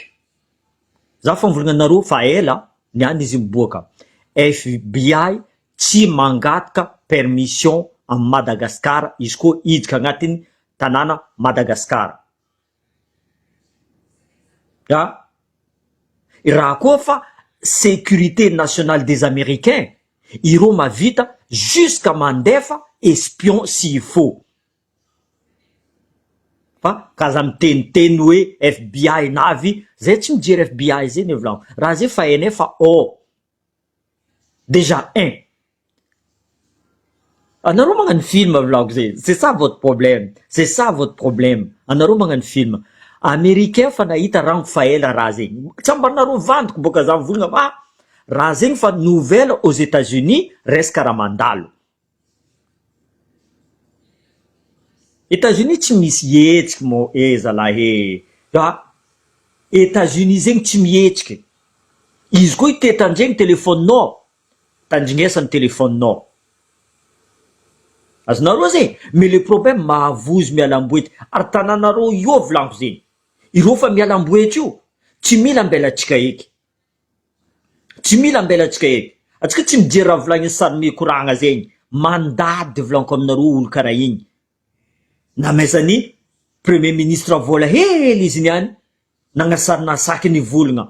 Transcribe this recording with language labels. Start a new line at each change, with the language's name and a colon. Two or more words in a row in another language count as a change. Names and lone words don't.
Malagasy: Za fa nivolagna anareo fa ela niany izy miboaka. FBI tsy mangataka permission am Madagasikara izy koa hiditra agnatiny tanàna Madagasikara. Raha koa fa
French: sécurité nationale des Américains,
Malagasy: ireo mavita jusqu'à mandefa espion
French: s'il faut.
Malagasy: Fa kaza miteniteny hoe FBI navy, zay tsy mijery FBI zay volagno. Raha zay fa hainay fa déjà anareo magnano film volagno zay.
French: C'est ça votre problème. C'est ça votre problème.
Malagasy: Anareo magnano film. Américain fa nahita rango fa ela raha zegny. Tsy ambarinareo vandiko boka za mivolagna raha zegny fa
French: nouvelle aux États-Unis
Malagasy: resaka raha mandalo. États-Unis tsy misy hetsiky mo zalahy États-Unis zegny tsy mihetsiky. Izy koa ite tandregny telefoninao, tandrignesany telefoninao. Azonareo zegny,
French: mais le problème
Malagasy: mahavozo mialamboety. Ary tananareo io volaniko zegny. Ireo fa mialamboety io, tsy mila ambelatsika eky. Tsy mila ambelatsika eky. Atsika tsy mijery raha volagny sary mikoragna zegny. Mandady volaniko aminareo olo karaha igny. Namezany
French: premier ministre
Malagasy: vola hely izy niany, nagnasarina saky nivolagna.